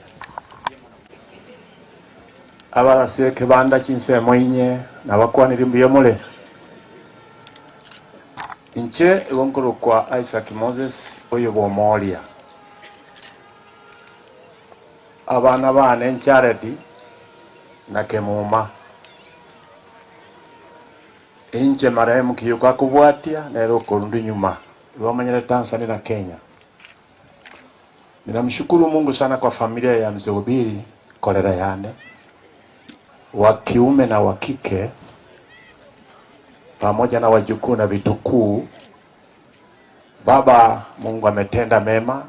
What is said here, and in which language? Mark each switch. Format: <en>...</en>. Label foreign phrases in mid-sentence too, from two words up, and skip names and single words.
<guz>abara seke banda kinse moinye na bakwanira mbiyo mole inche egonkoro kwa Isaac Moses oyo bomolia abana bane encharedi na kemuma inche marehemu kiyuka kubwatia na eroko rundi nyuma wamanyere Tanzania na Kenya.</guz> <sw>Ninamshukuru Mungu sana kwa familia ya Mzee Ubiri Kolera Yane wa kiume na wa kike pamoja na wajukuu na vitukuu. Baba, Mungu ametenda mema.</sw>